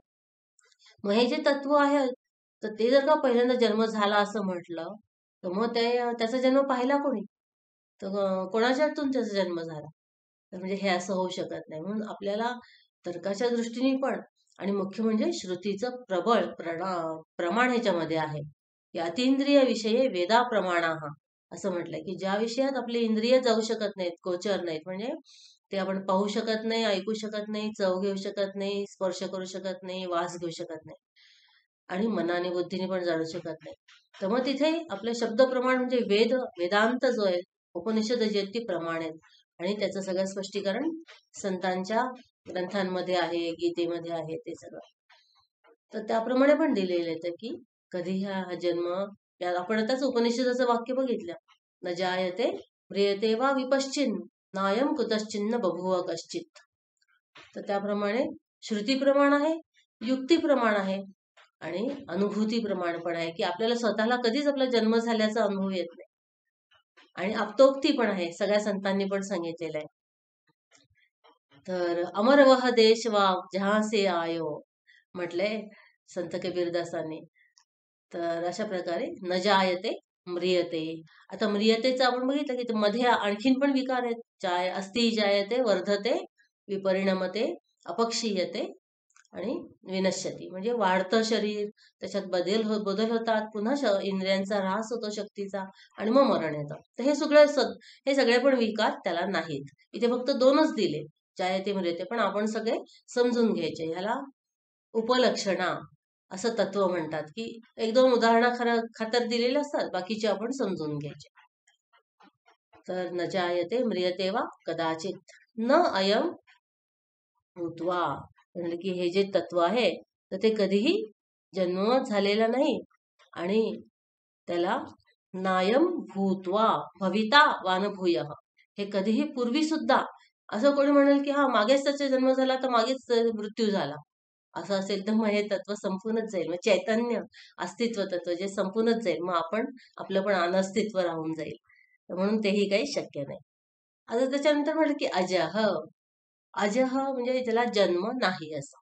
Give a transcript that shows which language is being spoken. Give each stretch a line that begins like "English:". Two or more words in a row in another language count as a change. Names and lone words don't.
Marathi: मग हे जे तत्व आहे तर ते जर का पहिल्यांदा जन्म झाला असं म्हटलं तर मग त्याचा जन्म पाहिला कोणी? तर कोणाच्या हातून त्याचा जन्म झाला? तर म्हणजे हे असं होऊ शकत नाही. म्हणून आपल्याला तर्काच्या दृष्टीने पण आणि मुख्य म्हणजे श्रुतीचं प्रबळ प्रमाण ह्याच्यामध्ये आहे की
Sanskrit: अतींद्रिय विषये वेदा प्रमाणाः
Marathi: असं म्हटलंय की ज्या विषयात आपले इंद्रिय जाऊ शकत नाहीत, गोचर नाहीत, म्हणजे ते आपण पाहू शकत नाही, ऐकू शकत नाही, चव घेऊ शकत नाही, स्पर्श करू शकत नाही, वास घेऊ शकत नाही, आणि मनाने बुद्धीने पण जाणू शकत नाही. तर मग तिथे आपलं शब्द प्रमाण म्हणजे वेदांत जो आहे, उपनिषद जे आहेत ती प्रमाण आहेत, आणि त्याचं सगळं स्पष्टीकरण संतांच्या ग्रंथांमध्ये आहे, गीतेमध्ये आहे ते सगळं. तर त्याप्रमाणे पण दिलेलं आहे की कधी हा जन्म, आपण आताच उपनिषदाचं वाक्य बघितलं,
Sanskrit: न जायते म्रियते वा विपश्चिन नायम कुतश्चिन्न बभुव कश्चित.
Marathi: तर त्याप्रमाणे श्रुती प्रमाण आहे, युक्ती प्रमाण आहे, आणि अनुभूती प्रमाण पण आहे की आपल्याला स्वतःला कधीच आपला जन्म झाल्याचा अनुभव येत नाही, आणि आप्तोक्ती पण आहे, सगळ्या संतांनी पण सांगितलेलं आहे. तर
Hindi: अमर वह देश वा जहां से आयो
Marathi: म्हटलंय संत कबीरदासांनी. तर अशा प्रकारे
Sanskrit: न जायते म्रियते.
Marathi: आता म्रियतेचं आपण बघितलं की मध्ये आणखीन पण विकार आहेत,
Sanskrit: अस्ति जायते वर्धते विपरिणमते अपक्षीयते
Marathi: आणि विनश्यती, म्हणजे वाढतं शरीर, त्याच्यात बदल होतात, पुन्हा इंद्रियांचा ऱ्हास होतो शक्तीचा, आणि मग मरण येतं. तर हे सगळे पण विकार त्याला नाहीत. इथे फक्त दोनच दिले,
Sanskrit: जायते म्रियते,
Marathi: पण आपण सगळे समजून घ्यायचे. ह्याला उपलक्षणा असं तत्व म्हणतात की एक दोन उदाहरणा खातर दिलेले असतात, बाकीचे आपण समजून घ्यायचे.
Sanskrit: तर न जायते म्रियते वा कदाचित न अयम भूत्वा,
Marathi: म्हणजे की हे जे तत्व आहे तर ते कधीही जन्म झालेला नाही, आणि त्याला
Sanskrit: नायम भूत्वा भविता वानभूय,
Marathi: हे कधीही पूर्वी सुद्धा, असं कोणी म्हणेल की हा मागेच त्याचा जन्म झाला तर मागेच मृत्यू झाला, असं असेल तर मग हे तत्व संपूनच जाईल, मग चैतन्य अस्तित्व तत्व जे संपूनच जाईल, मग आपण आपलं पण अनस्तित्व राहून जाईल. म्हणून तेही काही शक्य नाही. आता त्याच्यानंतर म्हटलं की अजह, अजह म्हणजे ज्याला जन्म नाही असं.